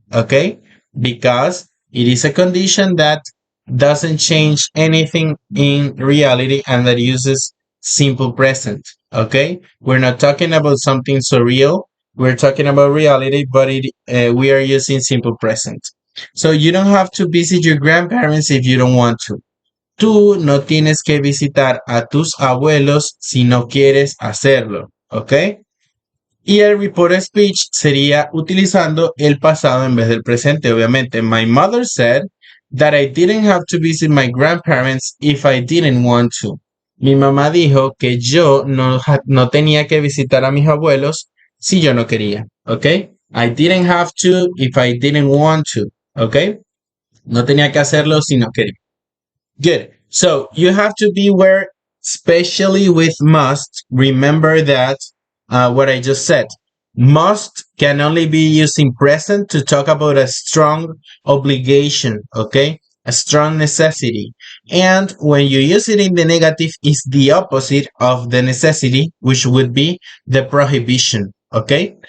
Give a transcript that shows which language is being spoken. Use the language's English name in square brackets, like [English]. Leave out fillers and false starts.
[English] Okay, because it is a condition that doesn't change anything in reality and that uses simple present. Okay, we're not talking about something surreal, we're talking about reality, but we are using simple present. So you don't have to visit your grandparents if you don't want to. [Spanish] Tú no tienes que visitar a tus abuelos si no quieres hacerlo. ¿Ok? Y el report speech sería utilizando el pasado en vez del presente, obviamente. [English] My mother said that I didn't have to visit my grandparents if I didn't want to. [Spanish] Mi mamá dijo que yo no tenía que visitar a mis abuelos si yo no quería. ¿Ok? [English] I didn't have to if I didn't want to. [Spanish] ¿Ok? No tenía que hacerlo si no quería. [English] Good. So you have to beware, especially with must. Remember that what I just said. Must can only be used in present to talk about a strong obligation, okay? A strong necessity. And when you use it in the negative, is the opposite of the necessity, which would be the prohibition, okay?